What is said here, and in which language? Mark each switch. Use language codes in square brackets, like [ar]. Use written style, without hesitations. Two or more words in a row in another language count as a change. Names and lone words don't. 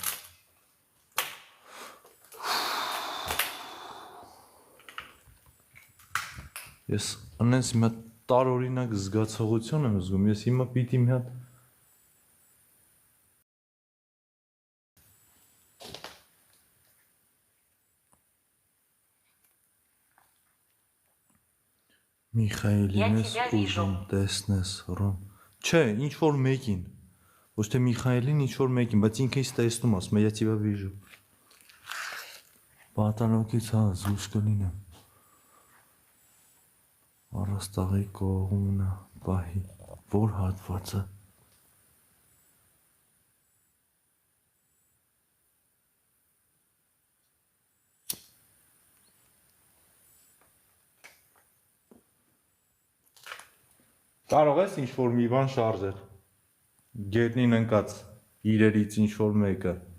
[hy] Ես անենց մի հատ տարօրինակ զգացողություն եմ զգում, ես հիմա պիտի մի հատ Միխայելին ես [ru] Я тебя вижу. [hy] ուզում տեսնես, Ռոմ։ Չէ, ինչ որ մեկին։ Ոչ թե Միխայելին, ինչ որ մեկին, բայց ինքը ինձ տեսնում ասում է, [ru] я тебя вижу։ [hy] Պատանոկից հա, զուս կլինեմ։ Առաստաղի կողմնա, պահի, որ հատվածը։ Կարող ես ինչ որ մի բան շարժել։ Գետնին ընկած իրերից ինչ որ մեկը։